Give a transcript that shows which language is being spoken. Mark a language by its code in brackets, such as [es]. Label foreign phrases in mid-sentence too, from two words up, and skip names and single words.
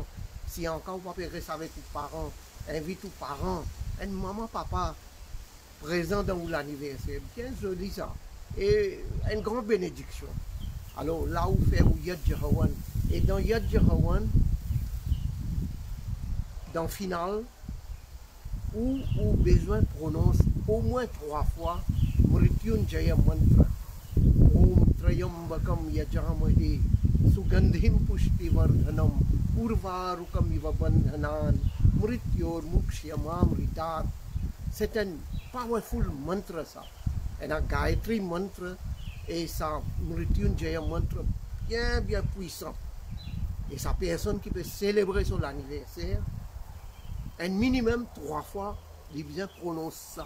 [fr] Si encore vous pouvez rester avec vos parents, invite aux parents, une maman, papa présent dans l'anniversaire. Bien joli ça. Et une grande bénédiction. Alors là où fait Yad Hawan. Et dans Yad Hawan, dans le final, où besoin prononce au moins 3 fois Mrityunjaya mantra. [sa] Om Trayambakam Yajamahe Sugandhim Pushtivardhanam Urvarukam Ivabandhanan Mrityor Mukshyamamritat. [fr] C'est un powerful mantra ça. Et un Gayatri mantra et ça Mrityunjaya mantra bien puissant. Et sa personne qui peut célébrer son anniversaire, un minimum 3 fois, il bien prononce ça.